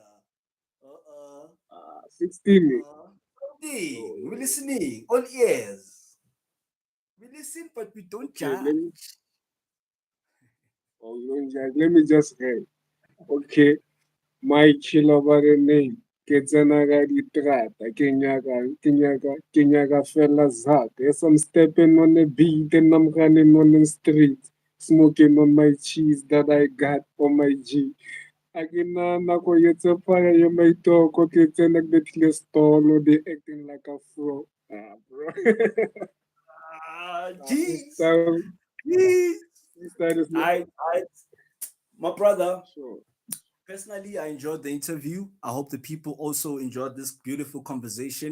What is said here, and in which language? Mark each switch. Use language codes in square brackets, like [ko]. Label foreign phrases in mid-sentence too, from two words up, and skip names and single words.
[en] Uh-uh. 16. Hey, Oh, we're listening. All ears. We listen, but we don't okay, let me. judge. Oh, let me just. Hey, okay. My killer by the name. [nso] Ke tsena ka diterata, ke nyaka fela zaka. [en] Yes, I'm stepping on the beat and I'm running on the street, smoking on my cheese that I got on my G. [nso] A ke na nako etse fire ye maitoko ke tsena ke betlile stall, [en] they acting like a fraud. Ah, bro. Ah, Nah, jeez, jeez. this style is not I, my brother. sure. Personally, I enjoyed the interview. I hope the people also enjoyed this beautiful conversation.